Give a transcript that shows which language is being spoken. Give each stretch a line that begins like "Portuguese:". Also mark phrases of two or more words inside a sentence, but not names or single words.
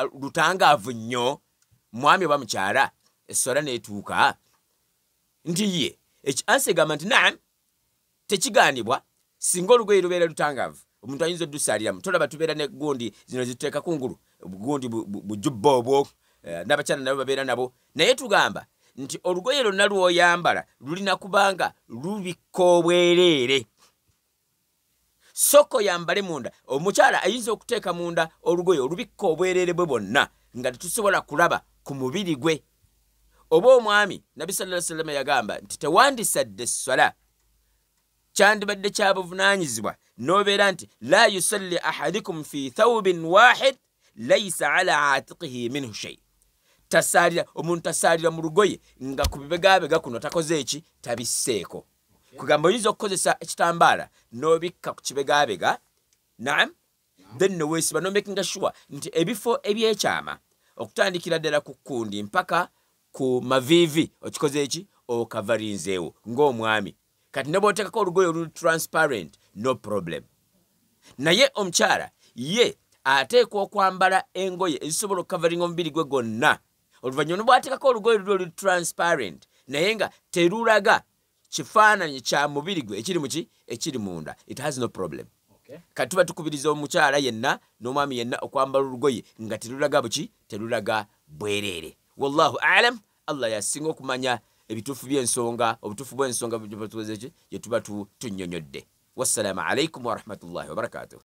Ganda: lutangaavu nnyo, mwami oba mukyala, esswala n'etuuka nti ye ansi egamba nti naam, tekigaanibwa singa olugoye lubeera lutangaavu omuntu ayinza oddusaliramu tolaba tubeera ne gundi zino zituteeka kungulu gundi bujubba obwo n'abakyala nabo babeera nabo naye tugamba nti olugoye lwonna lw'oyambala lulina kubanga lubikka obwereere soko yambale munda omukyala ayinza okuteeka munda olugoye olubikka obwereere bwe bwonna nga tetusobola kulaba ku mubiri gwe oba omwami nabbi
Arabic: صلى الله عليه وسلم
Ganda: yagamba nti tewandisadde essala kyandibadde kyabuvunaanyizibwa n'obeera nti
Arabic: لا يصلي أحدكم في ثوب واحد ليس على عاتقه منه شيء
Ganda: tasaalira omuntu tasaalira mu lugoye nga ku bibegabega kuno takoze eki tabisseeko kugamba oyinza okukozesa ekitambaala n'obikka ku kibegabega naam then noweesiba nomakinga sure nti ebifo ebyekyama okutandikira ddala ku kundi mpaka ku maviivi okikoze eki okavarinzeewo ng'omwami kati ne bw'oteekako olugoye oluli
English: transparent no problem
Ganda: naye omukyala ye ateekwa okwambala engoye ezisobola okukavaringa omubiri gwe gwonna oluvannyuma bw'ateekako olugoye luli olu transparent naye nga terulaga kifaananyi kya mubiri gwe ekiri muki ekiri munda
English: it has no problem
Ganda: kati tuba tukubiriza omukyala yenna n'omwami yenna okwambala olugoye nga terulaga buki terulaga bwereere
Arabic: والله أعلم
Ganda: allah yasinga okumanya ebituufu by'ensonga obutuufu bw'ensonga gye tuba tunnyonnyodde
Arabic: والسلام عليكم ورحمة الله وبركاته